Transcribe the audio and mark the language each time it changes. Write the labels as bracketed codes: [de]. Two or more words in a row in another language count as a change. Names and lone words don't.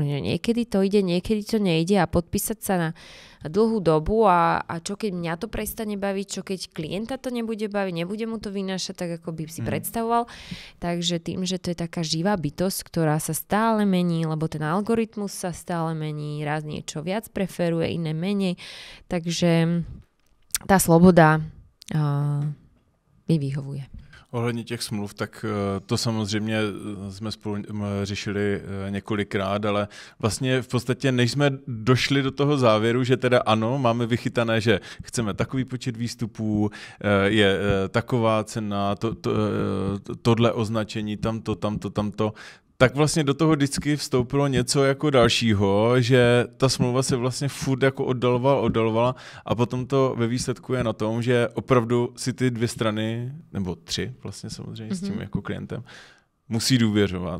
[sk] Niekedy to ide, niekedy to nejde a podpísať sa na dlhú dobu a čo keď mňa to prestane baviť, čo keď klienta to nebude baviť, nebude mu to vynášať tak, ako by si predstavoval. Takže tým, že to je taká živá bytosť, ktorá sa stále mení, lebo ten algoritmus sa stále mení, raz niečo viac preferuje, iné menej. Takže tá sloboda mi vyhovuje. [cs] Ohledně těch smluv, tak to samozřejmě jsme spolu řešili několikrát, ale vlastně v podstatě než jsme došli do toho závěru, že teda ano, máme vychytané, že chceme takový počet výstupů, je taková cena, tohle označení, tamto, tak vlastně do toho vždycky vstoupilo něco jako dalšího, že ta smlouva se vlastně furt jako oddalovala a potom to ve výsledku je na tom, že opravdu si ty dvě strany, nebo tři vlastně samozřejmě s tím jako klientem, musí důvěřovat.